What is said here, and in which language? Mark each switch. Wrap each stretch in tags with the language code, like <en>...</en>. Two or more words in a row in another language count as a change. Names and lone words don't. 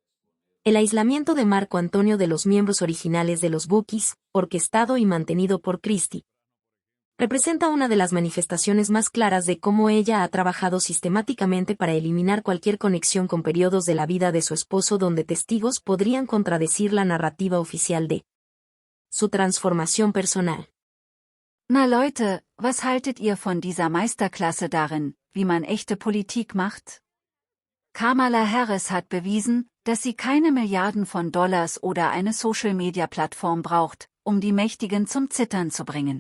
<es>El aislamiento de Marco Antonio de los miembros originales de los Bookies, orquestado y mantenido por Christie, representa una de las manifestaciones más claras de cómo ella ha trabajado sistemáticamente para eliminar cualquier conexión con periodos de la vida de su esposo donde testigos podrían contradecir la narrativa oficial de su transformación personal.</es> <de>Na Leute, was haltet ihr von dieser Meisterklasse darin, wie man echte Politik macht? Kamala Harris hat bewiesen, dass sie keine Milliarden von Dollars oder eine Social-Media-Plattform braucht, um die Mächtigen zum Zittern zu bringen.</de>